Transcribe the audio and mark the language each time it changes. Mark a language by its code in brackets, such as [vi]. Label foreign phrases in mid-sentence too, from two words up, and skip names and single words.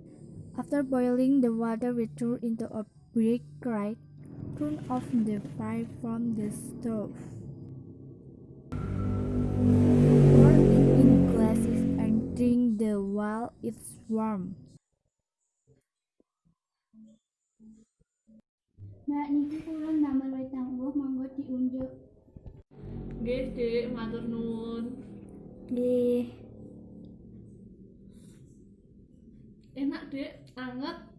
[en] After boiling, the water will turn into a brick red. Turn off the fire from the stove. Pour it in glasses and drink the while it's warm. [jv] Mbak niki kula ndamel wedang uwuh monggo diunjuk. Nggih, Dik, matur nuwun. Nggih. Enak, Dik, anget.